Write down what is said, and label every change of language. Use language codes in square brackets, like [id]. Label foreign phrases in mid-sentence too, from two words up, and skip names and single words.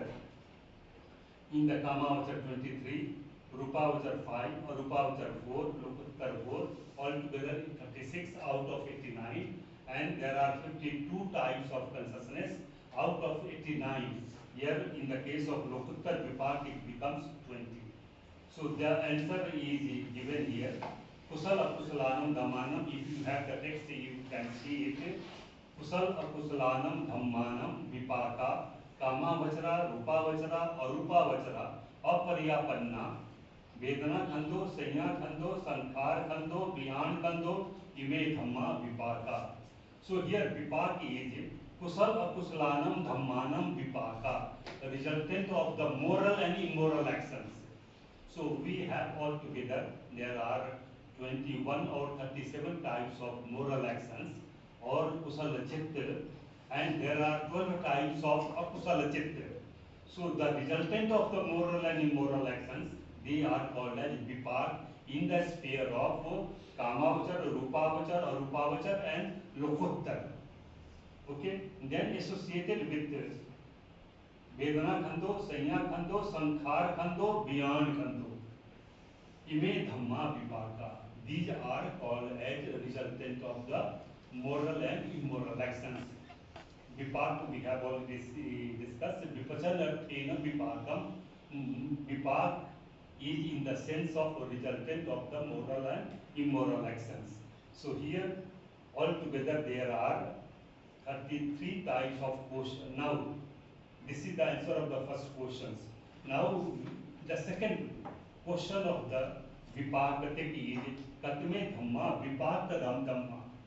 [en] In the Kamavachar 23, Rupavachar 5, Arupavachar 4, Lokuttar 4, altogether 36 out of 89, and there are 52 types of consciousness out of 89. Here in the case of [pi] Lokuttar Vipak [en] it becomes 20. So the answer is given here. [pi] Kusal Akusalanam Dhammanam, [en] if you have the text you can see it. [pi] Kusal Akusalanam Dhammanam Vipaka Kamavachara, Rupavachara, Arupavachara, Aparyapanna, Vedana Khando, Sanya Khando, Sankar Khando, Vyan Khando, Ime Dhamma Vipaka. [en] So here Vipaka is [pi] Kusal Akusalanam Dhammanam Vipaka, [en] the resultant of the moral and immoral actions. So we have altogether, there are 21 or 37 types of moral actions or [pi] Kusala Chitta, [en] and there are 12 types of [pi] Akusala Chitta. [en] So the resultant of the moral and immoral actions, they are called as Vipak in the sphere of Kamavachar, Rupavachar, Arupavachar and Lokuttar. Okay, then associated with [pi] Vedana Khando, Sanya Khando, Sankhar Khando, Vyan Khando. Ime Dhamma Vipaka. [en] These are called as resultant of the moral and immoral actions. Vipak we have already discussed. [pi] Vipachanarthena Vipakam. [en] Vipak is in the sense of resultant of the moral and immoral actions. So here altogether there are 33 types of questions. Now This is the answer of the first questions. Now, the second question of the Vipakatik is [pi] Katme Dhamma Vipak Dham Dhamma.